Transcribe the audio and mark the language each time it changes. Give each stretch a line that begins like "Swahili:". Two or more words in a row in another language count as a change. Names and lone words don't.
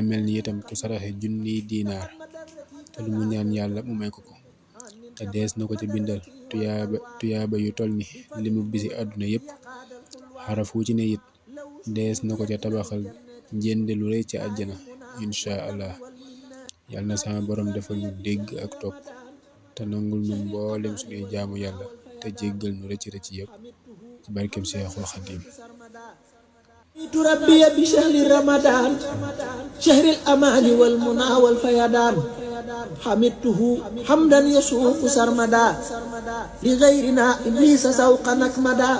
Wolof: mel ni itam ku saraxe junniy diinaar te lu mu ñaan yàlla mu may ko te dees na ko ci bindal tuyaaba yu toll ni limu bisi àdduna yépp xaraf wu ci ne it dees na ko ca tabaxal njënde lu rëy ca àjjana
Arabic: إن شاء الله
Wolof: yal na sama borom defal ñu dégg ak topp te nangul ñu mboolem suñuy jaamu yàlla te jéggal ñu rëcc rëcc yépp ci barkem Seexul Xadiim
Arabic: ربي بشهر رمضان شهر الأمان والمنى والفيضان حمدته حمدا يسوق سرمدا لغيرنا إبليس سوق نكمدا